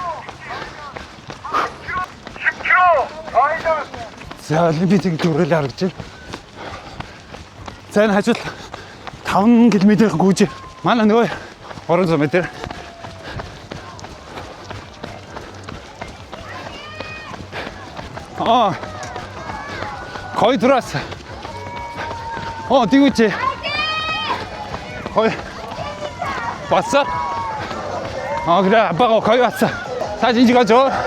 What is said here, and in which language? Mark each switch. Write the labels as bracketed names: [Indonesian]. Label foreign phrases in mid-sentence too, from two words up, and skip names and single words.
[Mongolian] За олимпийн төрөл харагдаж байна. За энэ хажууд 5 км гүйж. Манай нөгөө 300 м. [Korean] 거의 들어왔어. 뛰고 있지. 거의 왔어? 그래 아빠가 거의 왔어. 사진 찍어줘.